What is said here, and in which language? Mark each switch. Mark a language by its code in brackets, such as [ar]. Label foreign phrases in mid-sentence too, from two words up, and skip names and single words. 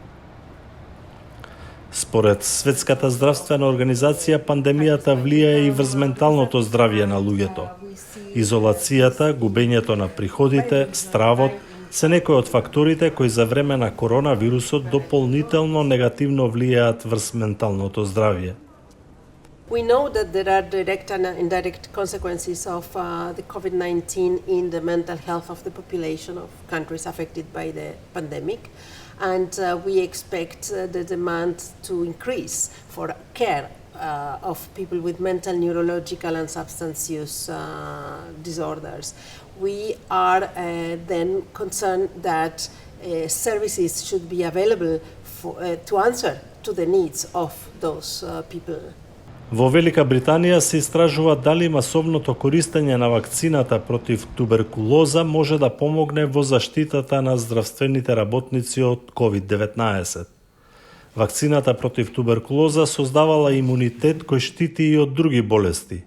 [mk] Според Светската здравствена организација, пандемијата влијае и врз менталното здравје на луѓето. Изолацијата, губењето на приходите, стравот, се некои од факторите кои за време на коронавирусот дополнително негативно влијаат врз менталното здравје. [en] We know that there are direct and indirect consequences of the COVID-19 in the mental health of the population of countries affected by the pandemic, and we expect the demand to increase for care of people with mental, neurological and substance use disorders. We are then concerned that services should be available to answer to the needs of those people. [mk] Во Велика Британија се истражува дали масовното користење на вакцината против туберкулоза може да помогне во заштитата на здравствените работници од COVID-19. Вакцината против туберкулоза создавала имунитет кој штити и од други болести.